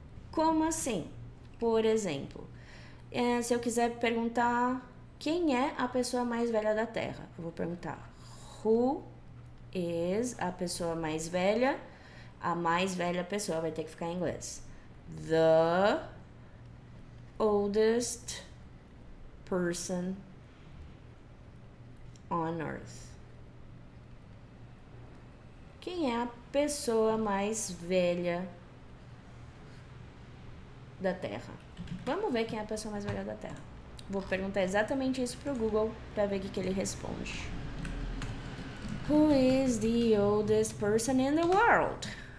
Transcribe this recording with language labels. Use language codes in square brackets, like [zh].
[pt] Como assim? Por exemplo, se eu quiser perguntar quem é a pessoa mais velha da Terra, eu vou perguntar [en] who is [pt] a pessoa mais velha. A mais velha pessoa vai ter que ficar em inglês. [en] The oldest person on earth. [pt] Quem é a pessoa mais velha da Terra? Vamos ver quem é a pessoa mais velha da Terra. Vou perguntar exatamente isso pro Google para ver o que ele responde. [en] Who is the oldest person in the world?